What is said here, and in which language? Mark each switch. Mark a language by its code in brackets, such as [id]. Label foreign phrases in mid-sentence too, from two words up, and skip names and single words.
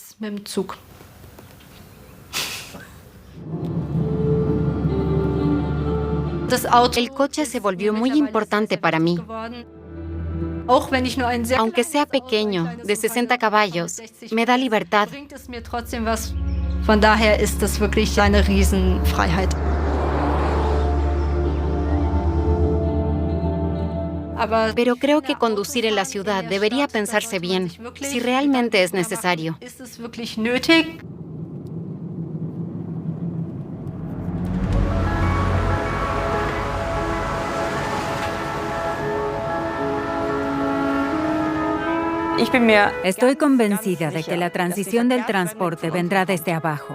[es] El coche se volvió muy importante para mí. Aunque sea pequeño, de 60 caballos, me da libertad. [de] Von daher ist das wirklich eine Riesenfreiheit. [es] Pero creo que conducir en la ciudad debería pensarse bien, si realmente es necesario. Estoy convencida de que la transición del transporte vendrá desde abajo.